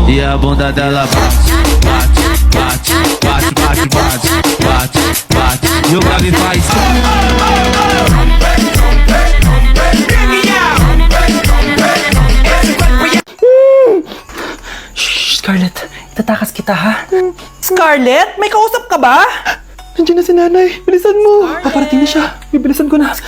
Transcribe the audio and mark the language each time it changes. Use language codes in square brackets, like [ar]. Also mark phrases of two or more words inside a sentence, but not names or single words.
[pt] a bunda dela bate, bate, bate, bate, bate, bate, bate, bate. E o grave faz. [tl] Shh, Scarlett, itatakas kita ha. Scarlett, may kausap ka ba? Nandiyan na si nanay, bilisan mo. Paparating na siya, bibilisan ko na.